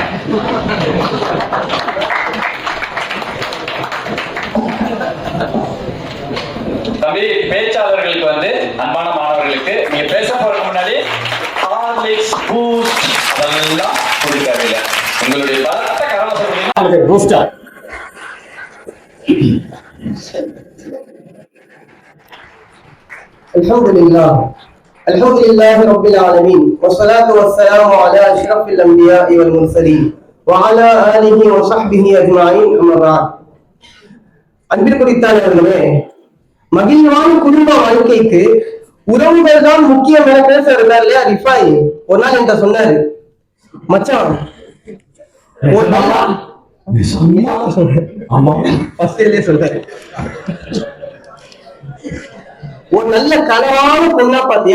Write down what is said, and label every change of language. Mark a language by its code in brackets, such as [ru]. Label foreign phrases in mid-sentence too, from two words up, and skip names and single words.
[ta] தம்பி பேச்சாளர்களுக்கு வந்து அன்பான மாணவர்களுக்கு நீங்க பேச போறதுக்கு முன்னாடி ஹார்லிக்ஸ் பூஸ்ட் அதெல்லாம் குடிக்காதீங்க. உங்களுடைய பலத்த கரவசம் பூஸ்டா. [ar] الحمد لله رب العالمين والصلاة والسلام على أشرف الأنبياء والمرسلين وعلى آله وصحبه أجمعين أما بعد. [ta] அன்பிற்குரித்தானவர்களே, மகிழ்வான குடும்ப வாழ்க்கைக்கு உறவுகள் தான் முக்கியம் என பேச இருந்தார் இல்லையா ரிஃபாய். ஒரு நாள் என்கிட்ட சொன்னாரு, மச்சான் சொல்றாரு, ஒரு நல்ல கனவான பொண்ணா பார்த்து.